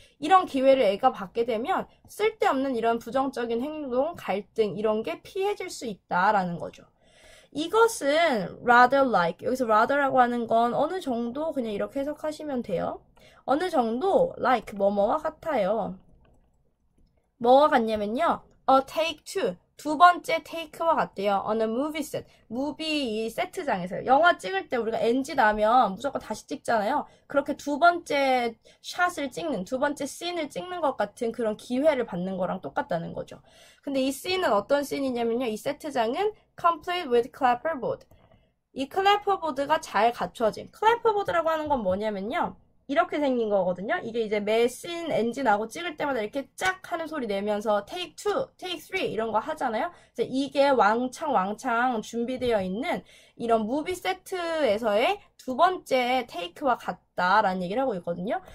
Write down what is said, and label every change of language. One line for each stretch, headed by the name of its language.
Korean: 이런 기회를 애가 받게 되면 쓸데없는 이런 부정적인 행동, 갈등 이런 게 피해질 수 있다라는 거죠. 이것은
English: rather like
Korean: 여기서 rather라고 하는 건 어느 정도 그냥 이렇게 해석하시면 돼요. 어느 정도 like 뭐뭐와 같아요. 뭐와 같냐면요.
English: a take two
Korean: 두 번째 take와 같대요.
English: on a movie set
Korean: 무비 이 세트장에서요. 영화 찍을 때 우리가 NG 나면 무조건 다시 찍잖아요. 그렇게 두 번째 샷을 찍는 두 번째 씬을 찍는 것 같은 그런 기회를 받는 거랑 똑같다는 거죠. 근데 이 씬은 어떤 씬이냐면요. 이 세트장은
English: complete with clapperboard.
Korean: 이 클래퍼보드가 잘 갖춰진. 클래퍼보드라고 하는 건 뭐냐면요. 이렇게 생긴 거거든요. 이게 이제 매 씬 엔진 나고 찍을 때마다 이렇게 쫙 하는 소리 내면서
English: take 2, take 3
Korean: 이런 거 하잖아요. 이제 이게 왕창 준비되어 있는 이런 무비 세트에서의 두 번째 테이크와 같다라는 얘기를 하고 있거든요.